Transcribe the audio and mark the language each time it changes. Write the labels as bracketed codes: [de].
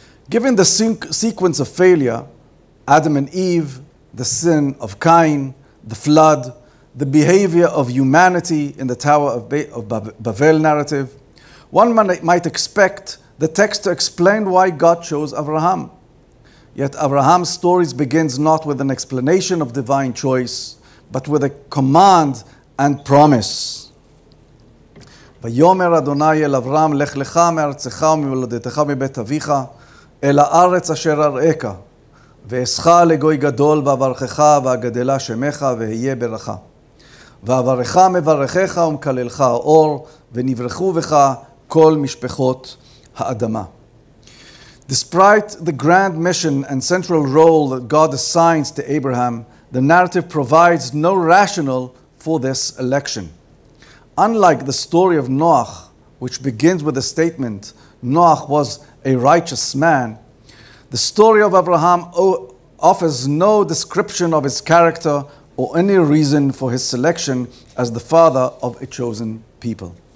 [en] Given the sequence of failure, Adam and Eve, the sin of Cain, the flood, the behavior of humanity in the Tower of Babel narrative, one might expect the text to explain why God chose Abraham. Yet Abraham's story begins not with an explanation of divine choice, but with a command and promise. [he] ויאמר אדוני אל אברהם, לך לך מארצך וממולדתך מבית אביך, אל הארץ אשר אראך, ואעשך לגוי גדול ואברכך ואגדלה שמך ואהיה ברכה. ואברך מברכך ומקללך אור, ונברכו בך כל משפחות האדמה. [en] Despite the grand mission and central role that God assigns to Abraham, the narrative provides no rationale for this election. Unlike the story of Noah, which begins with the statement, Noah was a righteous man, the story of Abraham offers no description of his character or any reason for his selection as the father of a chosen people.